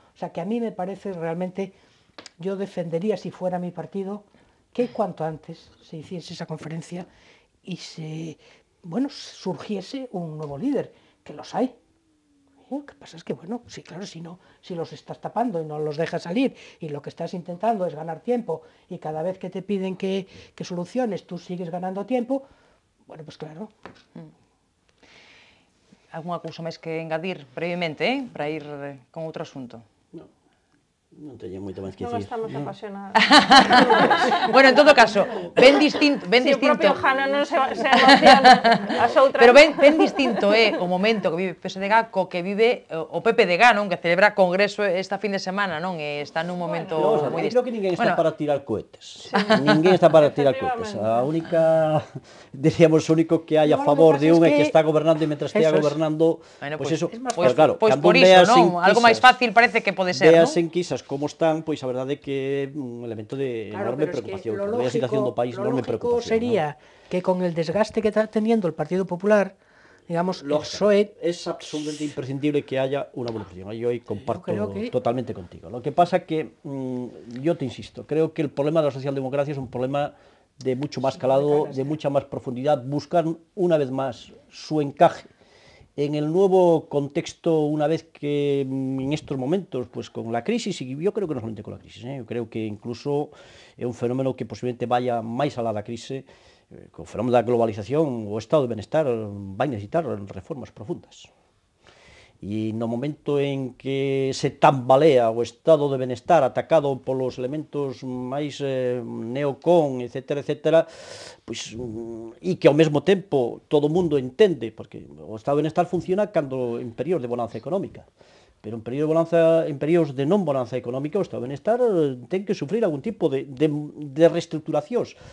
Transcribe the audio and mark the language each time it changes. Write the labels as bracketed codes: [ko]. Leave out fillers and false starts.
[es] O sea, que a mí me parece realmente, yo defendería, si fuera mi partido, que cuanto antes se hiciese esa conferencia y surgiese un nuevo líder, que los hay. Lo que pasa es que, bueno, sí, claro, si los estás tapando y no los dejas salir y lo que estás intentando es ganar tiempo y cada vez que te piden que soluciones tú sigues ganando tiempo, bueno, pues claro. [gl] Algunha cousa máis que engadir previamente, para ir con outro asunto? Non teño moito máis que non dicir. estamos apasionados. Bueno, en todo caso, ben distinto. Si o propio Jano non se emociona, as outras... Pero ben distinto é o momento que vive PSDG co que vive o PPDG, non? Que celebra congreso esta fin de semana, non? E está nun momento moi distinto. Creo que ninguén está para tirar cohetes. Ninguén está para tirar cohetes. A única, diríamos, o único que hai a favor de un é que está gobernando e mentre estea gobernando, pois eso, claro, pois por iso, non? Algo máis fácil parece que pode ser, non? Veas enquisas como están, pois a verdade é que é un elemento de enorme preocupación. [es] Lo lógico sería que con el desgaste que está teniendo el Partido Popular, digamos, el PSOE... Es absolutamente imprescindible que haya una buena oposición. Yo hoy comparto totalmente contigo. Lo que pasa que, yo te insisto, creo que el problema de la socialdemocracia es un problema de mucho más calado, de mucha más profundidad, buscar una vez más su encaje en el nuevo contexto, una vez que en estos momentos, pues con la crisis, y yo creo que no solamente con la crisis, yo creo que incluso [gl] é un fenómeno que posiblemente vaya máis alá da crise, con o fenómeno da globalización, o estado de benestar vai necesitar reformas profundas. E no momento en que se tambalea o estado de benestar atacado polos elementos máis neocon, etc., pois, e que ao mesmo tempo todo o mundo entende, porque o estado de benestar funciona cando en períodos de bonanza económica, pero en períodos de non bonanza económica o estado de benestar ten que sufrir algún tipo de reestructuracións.